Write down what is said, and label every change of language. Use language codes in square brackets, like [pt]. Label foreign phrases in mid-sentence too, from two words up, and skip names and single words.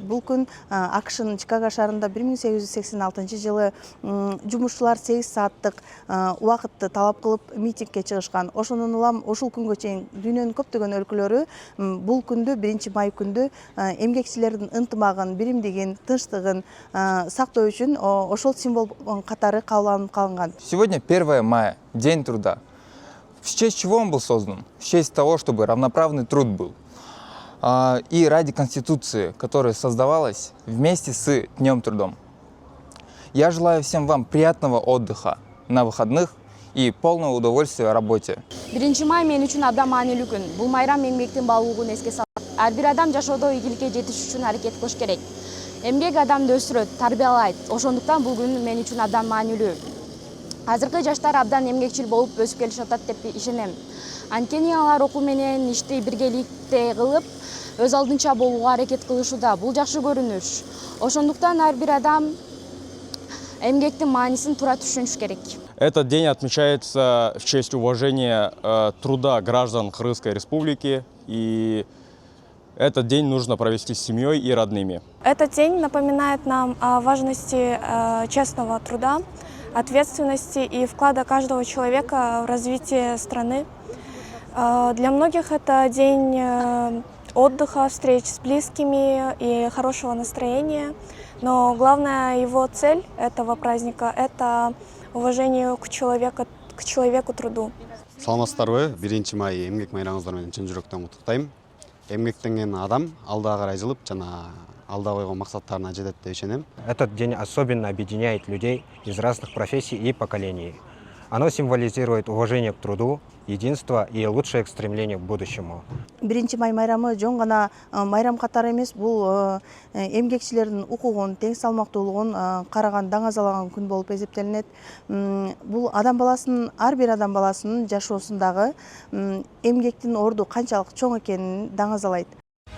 [ky] Бул күн АКШнын Чикаго шаарында 1886 жумушчулар 8 сааттык убакытты талап кылып митингге чыгышкан. Ошондон улам ушул күнгө чейин дүйнөнүн көптөгөн өлкөлөрү бул күндү 1 май күндү эмгекчилердин ынтымагын, биримдигин, тынчтыгын сактоо үчүн ошол символ катары кабыл алынып калынган. [ru] Сегодня 1 мая, День труда. В честь чего он был создан? В честь того, чтобы равноправный труд был. И ради Конституции, которая создавалась вместе с Днем трудом. Я желаю всем вам приятного отдыха на выходных и полного удовольствия о работе. [ky] 1 май мен үчүн абдан маанилүү күн. Бул майрам эмгектин баалуулугун эске салат. Ар бир адам жашоодо ийгиликке жетиш үчүн аракет кылыш керек. Эмгек адамды өсүрөт, тарбиялайт. Ошондуктан бул күн мен үчүн абдан маанилүү. Азыркы жаштар абдан эмгекчил болуп өсүп келишип атат деп ишенем. Анткени алар окуу менен ишти биргеликте кылып, өз алдынча болууга аракет кылышууда. Бул жакшы көрүнүш. Ошондуктан ар бир адам эмгектин маанисин туура түшүнүш керек. [ru] Этот день отмечается в честь уважения труда граждан Крымской Республики, и этот день нужно провести с семьей и родными. Этот день напоминает нам о важности честного труда, ответственности и вклада каждого человека в развитие страны. Для многих это день отдыха, встреч с близкими и хорошего настроения. Но главная его цель этого праздника – это уважение к человеку труду. [ky] Саламатсыздарбы, 1 май эмгек майрамыңыздар менен чын жүрөктөн куттуктайм. Эмгектенген адам алда карай жылып, жана алда койгон максаттарына жетет деп ишенем. [ru] Этот день особенно объединяет людей из разных профессий и поколений. Оно символизирует уважение к труду, единство и лучшее стремление к будущему. [ky] 1 май майрамы жон гана майрам катары эмес, бул эмгекчилердин укугун, тең салмактуулугун караган, даңазалаган күн болуп эсептелинет. Бул ар бир адам баласынын жашоосундагы эмгектин орду канчалык чоң экенин даңазалайт.